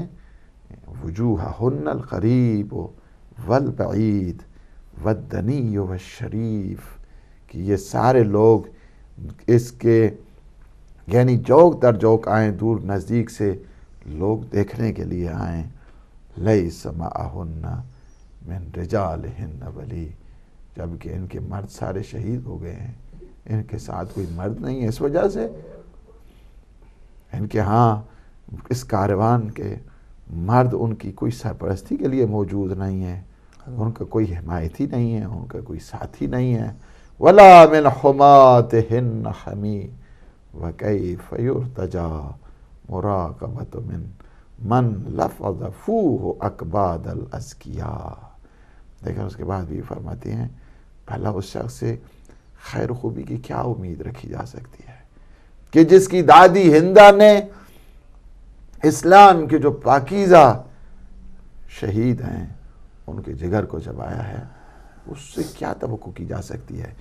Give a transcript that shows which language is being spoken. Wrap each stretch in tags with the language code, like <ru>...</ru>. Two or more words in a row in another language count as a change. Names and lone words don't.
<ar>وجوہہن القریب والبعید والدنی والشریف،</ar> <ur>کہ یہ سارے لوگ اس کے یعنی جوک در جوک آئیں، دور نزدیک سے لوگ دیکھنے کے لیے آئیں.</ur> <ar>لیس معہن من رجالہن ولی،</ar> <ur>جبکہ ان کے مرد سارے شہید ہو گئے ہیں، ان کے ساتھ کوئی مرد نہیں ہے. اس وجہ سے ان کے ہاں اس کاروان کے مرد ان کی کوئی سرپرستی کے لیے موجود نہیں ہے، ان کا کوئی حمایتی نہیں ہے، ان کا کوئی ساتھی نہیں ہے.</ur> <ar>ولا من حماتہن حمی وکیف یرتجا مراقبۃ من لفظ فوہ اکباد الازکیاء.</ar> <ur>دیکھیں اس کے بعد بھی فرماتی ہیں بھلا اس شخص سے خیر و خوبی کی کیا امید رکھی جا سکتی ہے کہ جس کی دادی ہندہ نے اسلام کے جو پاکیزہ شہید ہیں ان کے جگر کو چبایا ہے، اس سے کیا توقع کی جا سکتی ہے.</ur>